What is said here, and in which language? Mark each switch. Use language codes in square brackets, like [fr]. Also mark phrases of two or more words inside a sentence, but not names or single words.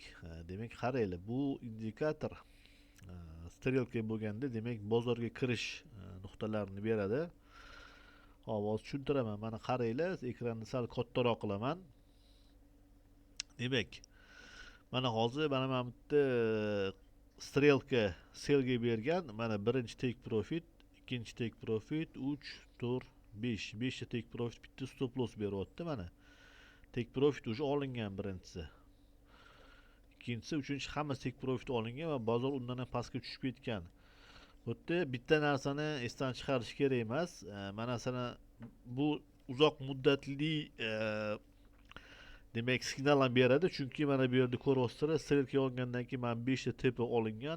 [uz] Demak, qaranglar, bu indikator strelka bo'lganda, demak, bozorga kirish nuqtalarini beradi. Hop, hozir tushuntiraman. Mana qaranglar, ekranni sal kattaroq qilaman. Demak, mana hozir mana bu yerda strelka selga bergan. Mana birinchi [en] take profit, [uz] ikkinchi [en] take profit, [uz] 3, 4, 5. 5 ta [en] take profit, [uz] bitta [en] stop loss [uz] beryapti mana. [en] Take profit [uz] уже olingan birinchisi. Ikkinchisi, uchinchi hammasi [en] take profit [uz] olingan va bozor undan ham pastga tushib ketgan. Bu yerda bitta narsani esdan chiqarish kerak emas. Mana sana bu uzoq muddatli demak signal ham beradi, chunki mana bu yerda ko'ryapsizlar, strelka olgandan keyin mana 5 ta tepa olingan.